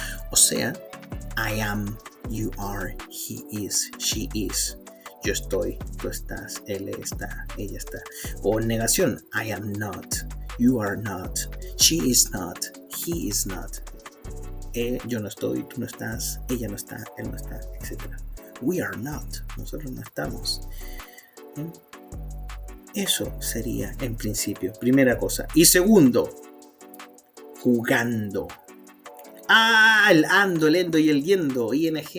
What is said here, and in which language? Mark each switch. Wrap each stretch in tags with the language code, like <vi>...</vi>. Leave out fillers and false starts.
<es>O sea,</es> <en>I am, you are, he is, she is.</en> <es>Yo estoy, tú estás, él está, ella está. O negación,</es> <en>I am not, you are not, she is not, he is not.</en> <es>Yo no estoy, tú no estás, ella no está, él no está, etc.</es> <en>We are not,</en> <es>nosotros no estamos. ¿Bien? Eso sería en principio, primera cosa. Y segundo, jugando. El ando, el endo y el yendo, ing.</es>